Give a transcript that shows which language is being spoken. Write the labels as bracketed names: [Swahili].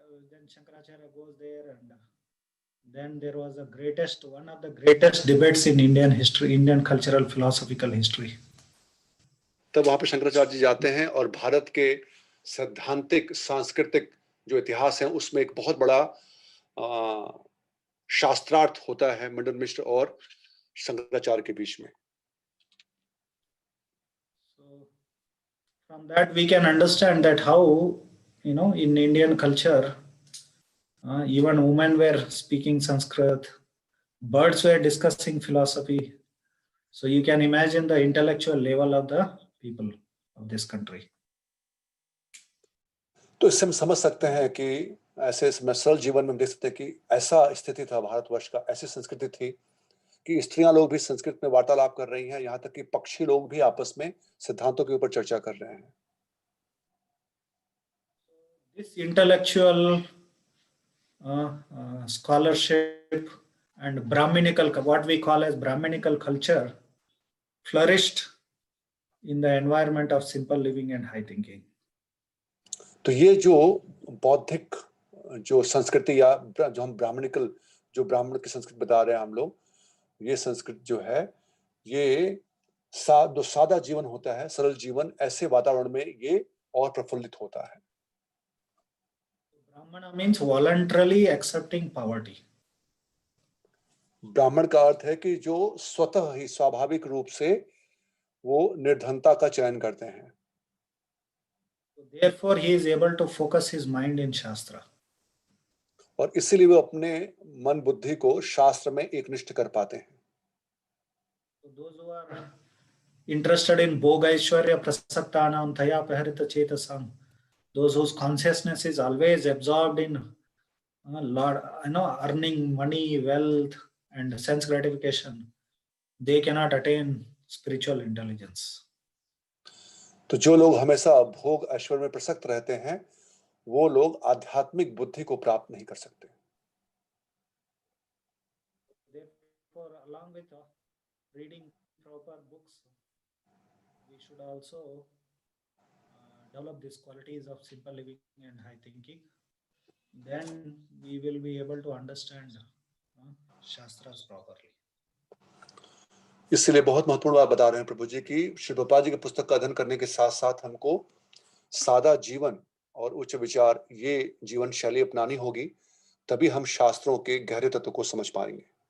[English] Then Shankaracharya goes there, and then there was one of the greatest debates in Indian history, Indian cultural philosophical history. [Hindi] तब वहां पर शंकराचार्य जी जाते हैं, और भारत के सैद्धांतिक सांस्कृतिक जो इतिहास है उसमें एक बहुत बड़ा शास्त्रार्थ होता है मंडन मिश्र और शंकराचार्य के बीच में. [English] So from that we can understand that how, in Indian culture, even women were speaking Sanskrit, birds were discussing philosophy, So you can imagine the intellectual level of the people of this country. [Hindi] तो इससे हम समझ सकते हैं कि ऐसे सरल जीवन में हम देख सकते हैं कि ऐसा स्थिति था भारतवर्ष का, ऐसी संस्कृति थी कि स्त्रियां लोग भी संस्कृत में वार्तालाप कर रही हैं, यहाँ तक कि पक्षी लोग भी आपस में सिद्धांतों के ऊपर चर्चा कर रहे हैं. [English] This intellectual scholarship and Brahminical, what we call as Brahminical culture, flourished in the environment of simple living and high thinking. [Hindi] तो ये जो बौद्धिक जो संस्कृति या जो हम ब्राह्मणिकल, जो ब्राह्मण की संस्कृति बता रहे हैं हम लोग, ये संस्कृति जो है, ये जो सादा जीवन होता है, सरल जीवन, ऐसे वातावरण में ये और प्रफुल्लित होता है. [English] Brahmana means voluntarily accepting poverty. [Hindi] ब्राह्मण का अर्थ है कि जो स्वतः ही स्वाभाविक रूप से वो निर्धनता का चयन करते हैं. [English] Therefore, he is able to focus his mind in Shastra. [Hindi] और इसीलिए वो अपने मन बुद्धि को शास्त्र में एकनिष्ठ कर पाते हैं. [English] Those who are interested in [Sanskrit] Bhoga Aishwarya Prasaktanam Thaya Paharita Chetasam, [English] those whose consciousness is always absorbed in earning money, wealth, and sense gratification, they cannot attain spiritual intelligence. [Hindi] तो जो लोग हमेशा भोग ऐश्वर्य में प्रसक्त रहते हैं, वो लोग आध्यात्मिक बुद्धि को प्राप्त नहीं कर सकते. [English] Therefore, along with reading proper books, we should also develop these qualities of simple living and high thinking. Then we will be able to understand Shastras properly. [Hindi] इसलिए बहुत महत्वपूर्ण बात बता रहे हैं प्रभु जी कि श्री प्रभुपाद जी की पुस्तक का अध्ययन करने के साथ साथ हमको सादा जीवन और उच्च विचार, ये जीवन शैली अपनानी होगी, तभी हम शास्त्रों के गहरे तत्व को समझ पाएंगे.